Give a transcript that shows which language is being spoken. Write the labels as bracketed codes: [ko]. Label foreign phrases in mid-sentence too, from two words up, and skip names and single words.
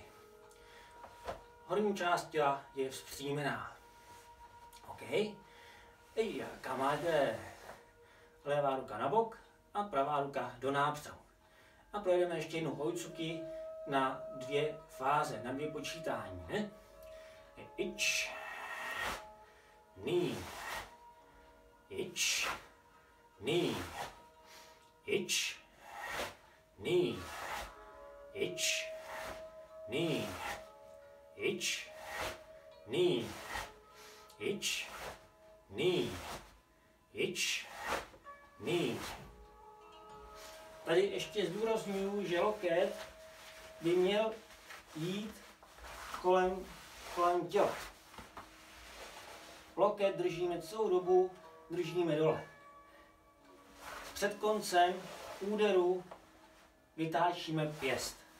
[cs] Horní část těla je vzpřímená. OK. Kamaráde. Levá ruka na bok a pravá ruka do nápřahu. A projedeme ještě jednou Oitsuki na 2 fáze, na 2 počítání. Ne? [ja] Ich, ni, ich, ni, ich, ni, ich, ni, ich, ni, ich, ni, ich, ni. [cs] Tady ještě zdůrazňuju, že loket by měl jít kolem těla. Loket držíme celou dobu, držíme dole. Před koncem úderu vytáčíme pěst.